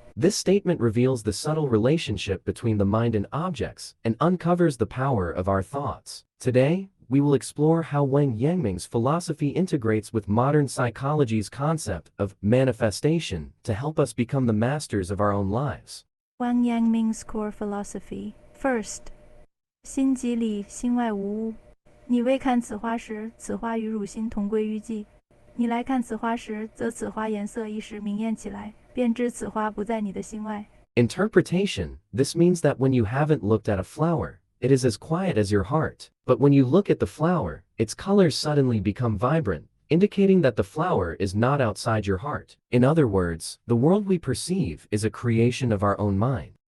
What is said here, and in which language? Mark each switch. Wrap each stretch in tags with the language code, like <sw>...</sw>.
<en>This statement reveals the subtle relationship between the mind and objects and uncovers the power of our thoughts. Today, we will explore how Wang Yangming's philosophy integrates with modern psychology's concept of manifestation to help us become the masters of our own lives. Wang Yangming's core philosophy. First,</en> <zh>心即理，心外无物。你未看此花时，此花与汝心同归于尽；你来看此花时，则此花颜色一时明艳起来，便知此花不在你的心外。</zh> <en>Interpretation. This means that when you haven't looked at a flower, it is as quiet as your heart. But when you look at the flower, its colors suddenly become vibrant, indicating that the flower is not outside your heart. In other words, the world we perceive is a creation of our own mind.</en>